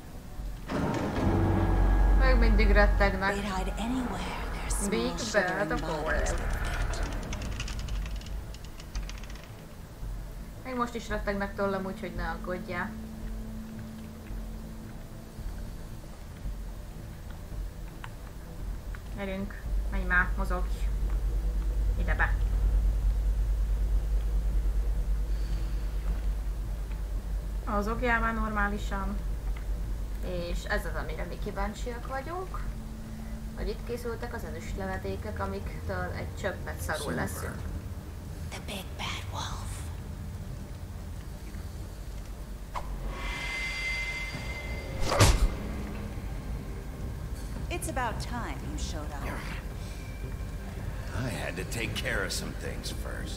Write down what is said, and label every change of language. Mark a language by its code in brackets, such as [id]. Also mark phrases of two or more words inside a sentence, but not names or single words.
[hu] Meg mindig rettegnek. [en] They'd hide anywhere their small Big shivering bad bodies wolf. would fit. [hu] Még most is rettegnek tőlem, úgyhogy ne aggódjál. Gyerünk, menj már, mozogj. Ide be. Mozogjál már normálisan. És ez az, amire mi kíváncsiak vagyunk. Hogy itt készültek az ezüstlevedékek, amiktől egy csöppet szarul leszünk. [en] The big bad wolf. It's about time you showed up. I had to take care of some things first.